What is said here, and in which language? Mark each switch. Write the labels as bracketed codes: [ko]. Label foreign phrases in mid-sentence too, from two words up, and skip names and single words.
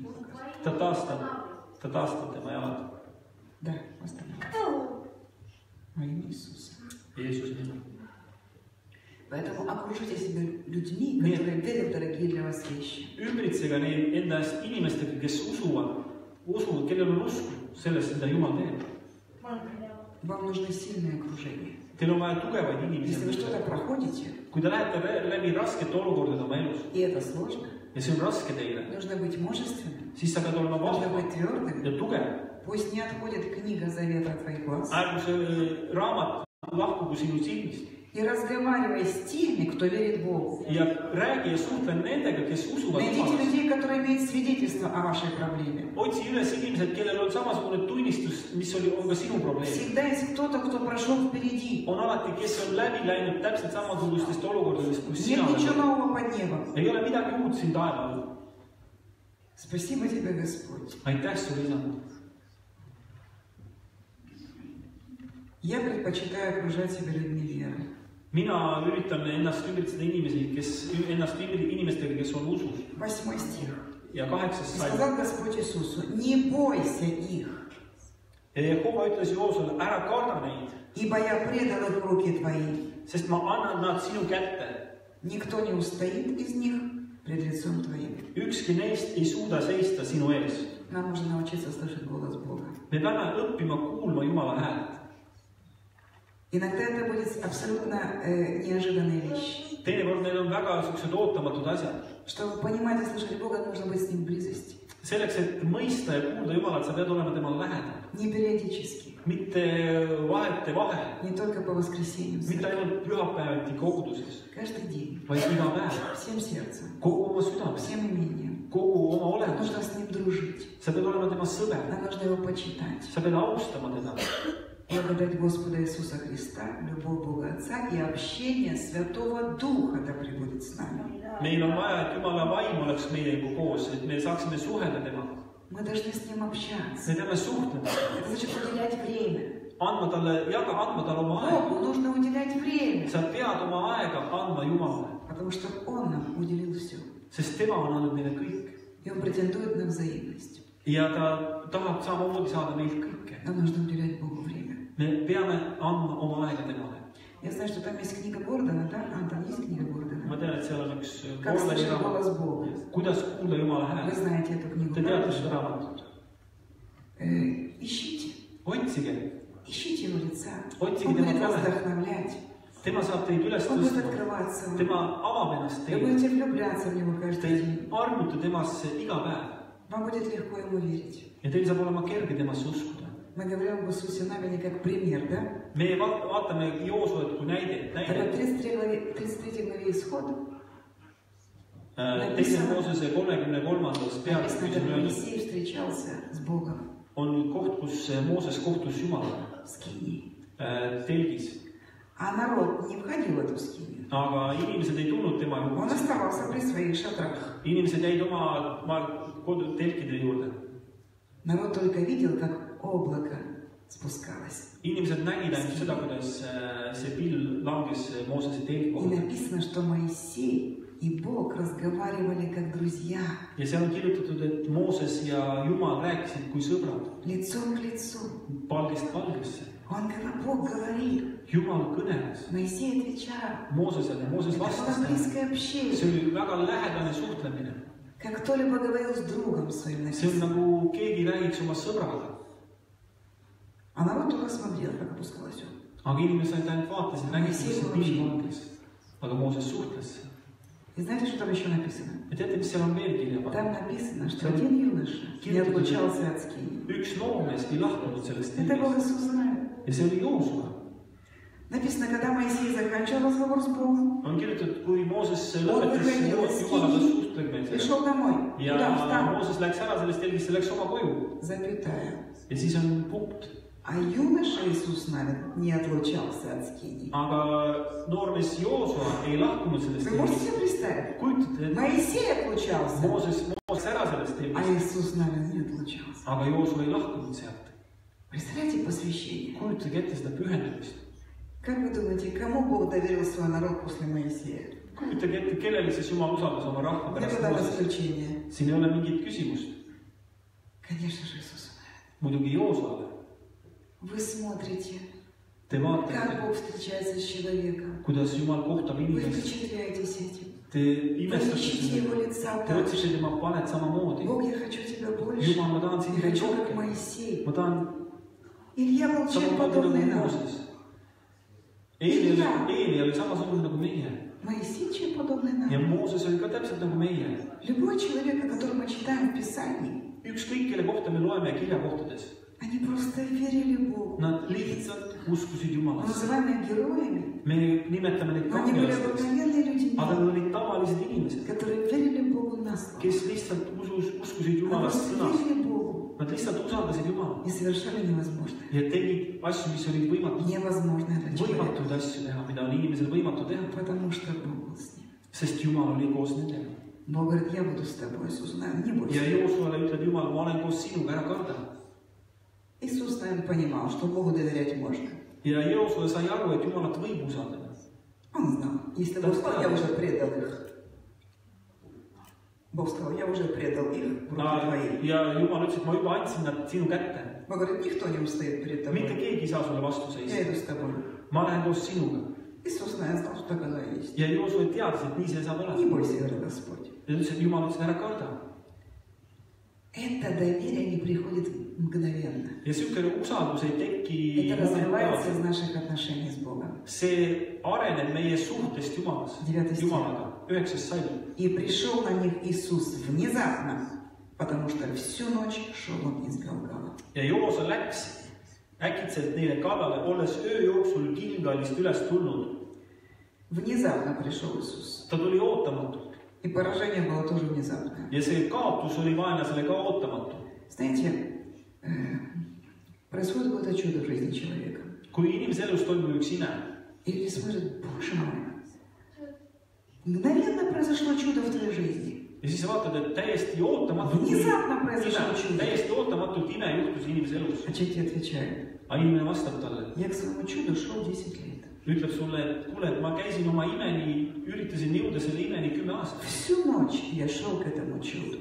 [et] Ta taastab tema jalad. [ru] Да, восстанавливает. Во имя Иисуса. [et] Jeesus nimel. [ru] Поэтому окружите себя людьми, которые верят в дорогие для вас вещи. [et] Ümbritsega neid endast inimestega, kes usuvad, kellel on usku sellest, mida Jumal teeb. [ru] Вам нужно сильное окружение. [et] Teil on vaja tugevaid [ru] Если вы [et] inimesi. [ru] что-то проходите, [et] Kui te lähete läbi raskete olukordade oma elus [ru] и это sложно, [et] ja see on raske teile, [ru] нужно быть мужественным, [et] siis sa pead olema [ru] нужно [et] vahva [ru] быть твердым. [et] ja tugev. [ru] Пусть не отходит книга завета от твоих глаз. [et] Ärgu see raamat lahkugu sinu silmist [ru] И разговаривай с теми, кто верит Богу. [et] ja räägi ja suhtle nendega, kes usuvad [ru] Найдите [et] Jumalasse. [ru] людей, которые имеют свидетельство о вашей проблеме. [et] Otsi üles inimesed, kellel on samasugune tunnistus, mis on ka sinu probleem. [ru] Всегда есть кто-то, кто прошел впереди. [et] On alati, kes on läbi läinud täpselt samasugustest olukordadest, kus [ru] Нет [et] sina [ru] ничего [et] oled. [ru] нового под небом. [et] Ei ole midagi uut siin taeva all. [ru] Спасибо тебе, Господь. [et] Aitäh sulle, Isa. [ru] Я предпочитаю окружать себя людьми веры. [et] Mina üritan ennast ümbritseda inimestega, kes on usus. [ru] 8 стих. [et] Ja 8. [ru] И [et] salm. [ru] сказал Господь Иисусу, не бойся их, [et] Ja Jehova ütles Joosule, ära karda neid, [ru] ибо я предал их в руки твои. [et] sest ma annan nad sinu kätte. [ru] Никто не устоит из них пред лицом твоим. [et] Ükski neist ei suuda seista sinu ees. [ru] Нам нужно научиться слышать голос Бога. [et] Me peame õppima kuulma Jumala häält. [ru] Иногда это будет абсолютно неожиданная вещь. [et] Teinekord need on väga sellised ootamatud asjad. [ru] Чтобы понимать и слышать Бога, нужно быть с Ним в близости. [et] Selleks, et mõista ja kuulda Jumalat, sa pead olema temale lähedal. [ru] Не периодически, [et] Mitte vahete vahel, [ru] не только по воскресеньям, [et] mitte ainult pühapäeviti koguduses, [ru] каждый день, [et] vaid iga päev, [ru] всем сердцем, [et] kogu oma südames, [ru] всем имением. [et] kogu oma [ru] Нам [et] olemusega. [ru] нужно с Ним дружить, [et] Sa pead olema tema sõber, [ru] нам нужно Его почитать. [et] sa pead austama teda. [ru] Благодать Господа Иисуса Христа, любовь Бога Отца и общение Святого Духа да пребудет с нами. [et] Meil on vaja, et Jumala vaim oleks meiega koos, et me saaksime suhelda temaga. [ru] Мы должны с Ним общаться. [et] me peame suhtlema, [ru] Это значит уделять время. [et] andma talle oma aega. [ru] Богу нужно уделять время, [et] Sa pead oma aega andma Jumalale, [ru] потому что Он нам уделил все. [et] sest tema on andnud meile kõik. [ru] И Он претендует на взаимность. [et] Ja ta tahab samamoodi saada meilt kõike. [ru] Нам нужно уделять Богу время. [et] Me peame andma oma aega temale. [ru] Я знаю, что там есть книга Гордона, да? Там есть книга [et] Ma [ru] Гордона. [et] tean, et seal on üks [ru] Как [et] Gordoni [ru] слышать [et] raamat, [ru] голос Бога. [et] kuidas kuulda Jumala [ru] Вы [et] häält. [ru] знаете эту книгу. [et] Te teate seda raamatut. [ru] Ищите. [et] Otsige, [ru] Ищите Его лица. [et] Otsige [ru] Он [et] tema [ru] будет вас [et] tähe. [ru] вдохновлять. [et] tema saab teid üles [ru] Он будет [et] tõstma, [ru] открываться вам. [et] tema avab ennast [ru] Вы [et] teile. [ru] будете влюбляться в Него каждый [et] Te [ru] день. [et] armute temasse iga päev [ru] Вам будет легко Ему верить. [et] ja teil saab olema kerge temasse uskuda. [ru] Мы говорим об Иисусе Навине как пример, да? [et] Me vaatame Joosuet kui näidet. [ru] Так в 33 главе Исхода [et] Teise Moosese 33. peatükis [ru] написано, [et] on [ru] как [et] öeldud, [ru] Моисей встречался с Богом [et] on koht, kus Mooses kohtus Jumalaga [ru] в Скинии. [et] telgis. [ru] А народ не входил в эту Скинию. [et] Aga inimesed ei tulnud tema [ru] Он [et] juurde. [ru] оставался при своих шатрах. [et] Inimesed jäid oma telkide juurde. [ru] Народ только видел, как облако спускалось. [et] Inimesed nägid ainult seda, kuidas see pill langes Moosese telgi [ru] И [et] kohale. [ru] написано, что Моисей и Бог разговаривали как друзья, [et] Ja seal on kirjutatud, et Mooses ja Jumal rääkisid kui sõbrad [ru] лицом к лицу. [et] palgist palgesse. [ru] Бог говорил, [et] Jumal kõneles [ru] Моисей отвечал. [et] Moosesele ja Mooses [ru] Это [et] vastas [ru] было [et] talle. [ru] близкое общение. [et] See oli väga lähedane suhtlemine. [ru] Как кто-либо говорил с другом своим [et] See on [ru] написано. [et] nagu keegi räägiks oma sõbraga. [ru] А народ только смотрел, как опускалось он. [et] Aga inimesed ainult vaatasid, nägid, kuidas see pill langes. Aga Mooses suhtles. [ru] И знаете, что там еще написано? [et] Ja teate, mis seal on veel kirja [ru] Там [et] pannud? [ru] написано, что один юноша не отлучался от Скинии. [et] Üks noormees ei lahkunud sellest [ru] Это был [et] telgist. [ru] Иисус Навин. [et] Ja see oli Joosua. [ru] Написано, когда Моисей заканчивал разговор с Богом, [et] On kirjutatud, kui Mooses lõpetas Jumalaga suhtlemise. [ru] пришел домой. [et] Ja [ru] Куда встал? [et] Mooses läks ära sellest telgist ja läks oma koju. [ru] Запятая. [et] Ja siis on punkt. [ru] А юноша Иисус Навин не отлучался от Скинии. [et] Aga noormees Joosua ei lahkunud sellest [ru] Вы можете [et] telgist. [ru] себе представить? [et] Kujutate, et [ru] Моисей отлучался, [et] Mooses ära sellest [ru] а [et] telgist. [ru] Иисус Навин не отлучался. [et] Aga Joosua ei lahkunud sealt. [ru] Представляете посвящение? [et] Kujutage ette seda pühendumist. [ru] Как вы думаете, кому Бог доверил свой народ после Моисея? [et] Kujutage ette, kellele siis Jumal usaldas oma rahva [ru] Где [et] pärast [ru] тогда [et] Mooses. [ru] исключение? [et] Siin ei ole mingit küsimust. [ru] Конечно же, Иисус. [et] Muidugi Joosuale. [ru] Вы смотрите, [et] Te [ru] как [et] vaatate, [ru] Бог встречается с человеком. [et] kuidas Jumal kohtab [ru] Вы [et] inimest. [ru] впечатляетесь этим. [et] Te [ru] Вы [et] imestate [ru] ищете Его [et] seda. [ru] лица [et] Te [ru] так. [et] otsite tema palet samamoodi. [ru] Бог, я хочу Тебя больше. [et] Jumal, ma tahan sind [ru] Я [et] veel [ru] хочу, как [et] rohkem. [ru] Моисей. [et] Ma tahan [ru] Илья был чем [et] samamoodi [ru] подобный [et] nagu [ru] нам? [et] Mooses. Eeli oli samasugune nagu meie. [ru] Моисей чем подобный [et] Ja [ru] нам? [et] Mooses oli ka täpselt nagu meie. [ru] Любой человек, о котором мы читаем в Писании, [et] Ükskõik, kelle kohta me loeme kirjakohtades. [ru] они просто верили Богу. [et] Nad lihtsalt uskusid [ru] Мы [et] Jumalasse. [ru] называем их героями, [et] Me nimetame neid [ru] но они были [et] kangelasteks. [ru] обыкновенные люди, [et] Aga nad olid tavalised inimesed, [ru] которые верили Богу на слово. [et] kes lihtsalt uskusid [ru] Они [et] Jumalast [ru] просто [et] sõnas. [ru] верили Богу [et] Nad lihtsalt usaldasid Jumalat [ru] и совершали невозможное. [et] ja tegid asju, mis olid [ru] Невозможное для человека, [et] võimatuid asju teha, mida on inimesel võimatu teha, [ru] потому что Бог был с ним. [et] sest Jumal oli koos nendega. [ru] Бог говорит, я буду с тобой, Иисус, не [et] Ja [ru] бойся. [et] Joosuale ütleb Jumal, ma olen koos sinuga, ära karda. [ru] Иисус, наверное, понимал, что Богу доверять можно. [et] Ja Joosue sai aru, et Jumalat võib usaldada. [ru] Он знал, если Бог сказал, я уже предал их. Бог сказал, я уже предал их в руки твои. [et] Ja Jumal ütles, et ma juba andsin nad sinu kätte. [ru] Бог говорит, никто не устоит перед [et] Mitte [ru] тобой. [et] keegi ei saa sulle vastu [ru] Я [et] seista. [ru] иду с тобой. [et] Ma lähen koos sinuga. [ru] Иисус, наверное, знал, что так оно и есть. [et] Ja Joosue teadis, et nii see saab [ru] Не [et] olema. [ru] бойся, говорит Господь. [et] Ja ütles, et Jumal ütles, et ära karda. [ru] Это доверие не приходит мгновенно. [et] Ja niisugune usaldus ei teki [ru] Это развивается [et] momentaalselt. [ru] из наших отношений с Богом. [et] See areneb meie suhtest Jumalaga. 9. salm. [ru] И пришел на них Иисус внезапно, потому что всю ночь шел он из Галгала. [et] Ja Joose läks äkitselt neile kallale, olles öö jooksul Gilgalist üles tulnud. [ru] Внезапно пришел Иисус. [et] Ta tuli ootamatult. [ru] И поражение было тоже внезапное. [et] Ja see kaotus oli vaenlasele ka ootamatu. [ru] Знаете, происходит какое-то чудо в жизни человека. [et] Kui inimese elus toimub üks ime, [ru] И люди смотрят, Боже мой, мгновенно произошло чудо в твоей жизни. [et] ja siis sa vaatad, et täiesti ootamatult ime juhtus inimese elus. [ru] А человек тебе отвечает: [et] Aga inimene vastab talle. [ru] я к своему чуду шел 10 лет. [et] Ütleb sulle, et kuule, et ma käisin oma imeni, üritasin jõuda selle imeni 10 aastat. [ru] Всю ночь я шел к этому чуду.